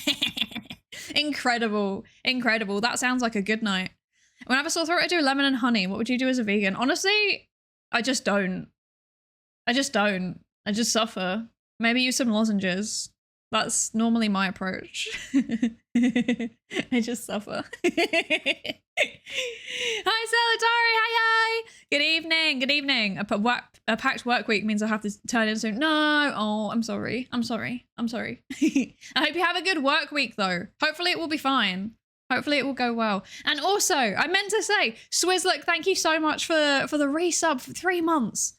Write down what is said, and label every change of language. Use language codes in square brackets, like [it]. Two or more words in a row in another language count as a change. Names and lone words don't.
[en] Incredible. Incredible. That sounds like a good night. When I have a sore throat, I do lemon and honey. What would you do as a vegan? Honestly, I just don't. I just suffer. Maybe use some lozenges. That's normally my approach. I just suffer. Hi, Salatari. Hi, hi. Good evening. Good evening. A packed work week means I have to turn in soon. No. Oh, I'm sorry. I'm sorry. I'm sorry. I hope you have a good work week, though. Hopefully it will be fine. Hopefully it will go well. And also, I meant to say, Swizzlook, thank you so much for the resub for 3 months.